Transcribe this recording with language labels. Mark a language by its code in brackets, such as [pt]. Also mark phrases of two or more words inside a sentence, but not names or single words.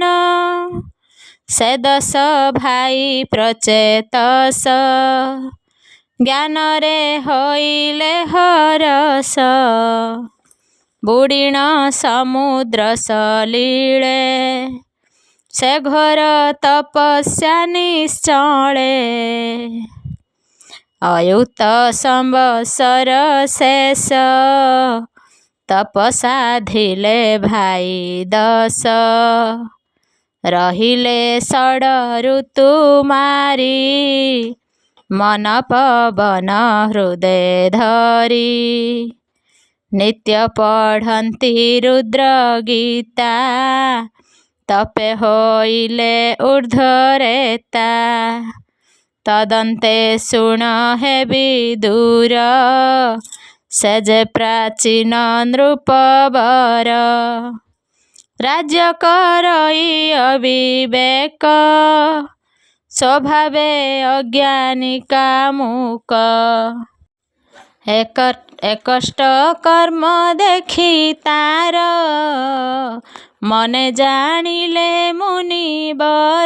[or] ସେ ଦଶ ଭାଇ ପ୍ରଚେତସ ଜ୍ଞାନ ରେ ହୋଇଲେ ହରସ। ବୁଡ଼ିଣ ସମୁଦ୍ର ସଲିଳେ ସେ ଘୋର ତପସ୍ୟା ନିଶ୍ଚଳେ। ଅୟୁତ ସମ୍ବତ୍ସର ଶେଷ ତପସାଧିଲେ ଭାଇ ଦଶ। ରହିଲେ ଷଡ଼ ଋତୁ ମାରି ମନ ପବନ ହୃଦୟ ଧରି। ନିତ୍ୟ ପଢ଼ନ୍ତି ରୁଦ୍ର ଗୀତା ତପେ ହୋଇଲେ ଊର୍ଦ୍ଧ୍ୱରେତା। ତଦନ୍ତେ ଶୁଣ ହେ ବିଦୁର ସେଜେ ପ୍ରାଚୀନ ନୃପବର। ରାଜ୍ୟ କରଇ ଅବିବେକ ସ୍ୱଭାବେ ଅଜ୍ଞାନିକା ମୂକ। ଏକଷ୍ଟ କର୍ମ ଦେଖି ତାର ମନେ ଜାଣିଲେ ମୁନିବର।